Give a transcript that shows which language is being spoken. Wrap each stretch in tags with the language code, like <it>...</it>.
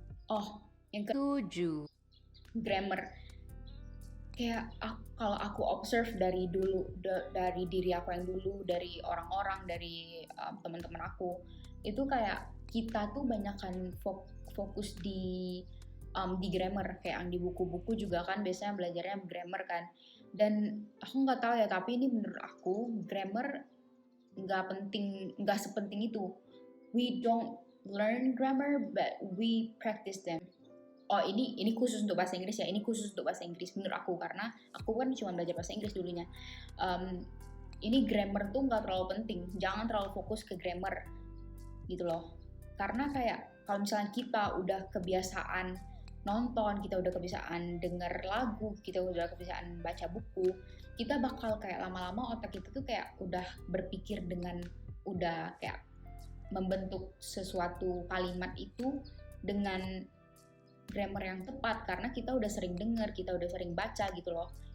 <id>Oh, yang ke-7, grammar. Kayak kalau aku observe dari dulu, dari diri aku yang dulu, dari orang-orang, dari teman-teman aku, itu kayak kita tuh banyakkan fokus di grammar, kayak yang di buku-buku juga kan biasanya belajarnya grammar kan. Dan aku nggak tahu ya, tapi ini menurut aku grammar nggak sepenting itu.</id> <en>We don't learn grammar, but we practice them.</en> <id>Oh ini khusus untuk bahasa Inggris ya, ini khusus untuk bahasa Inggris menurut aku, karena aku kan cuma belajar bahasa Inggris dulunya. Ini grammar tuh nggak terlalu penting, jangan terlalu fokus ke grammar gitu loh. Karena kayak kalau misalnya kita udah kebiasaan nonton, kita udah kebiasaan denger lagu, kita udah kebiasaan baca buku, kita bakal kayak lama-lama otak kita tuh kayak udah berpikir dengan udah kayak membentuk sesuatu kalimat itu dengan grammar yang tepat, karena kita udah sering dengar, kita udah sering baca gitu loh.</id>